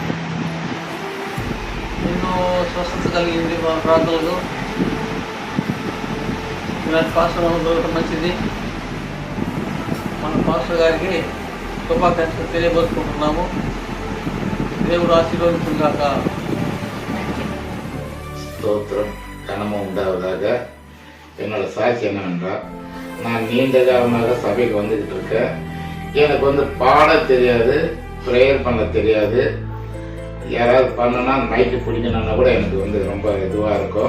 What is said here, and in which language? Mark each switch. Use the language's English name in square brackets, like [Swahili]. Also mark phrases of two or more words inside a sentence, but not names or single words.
[Telugu] ఎన్నో స్వస్థత కలిగింది మన ప్రార్థనలు. ఇలాంటి పాస్టర్ మనం దొరకడం మంచిది. మన పాస్టర్ గారికి శుభాకాంక్షలు తెలియబోసుకుంటున్నాము. దేవుడు ఆశీర్వదించుగాక. [Tamil] ஸ்தோத்திரம் கனமும் உண்டாவதாக. என்னோட சாட்சி என்னவென்றால், நான் நீண்ட காலமாக சபைக்கு வந்துக்கிட்டு இருக்கேன். எனக்கு பாட தெரியாது, ப்ரேயர் பண்ண தெரியாது. யாராவது பண்ணனா மைக்கு பிடிக்கணும்னா கூட எனக்கு ரொம்ப இதுவாக இருக்கும்.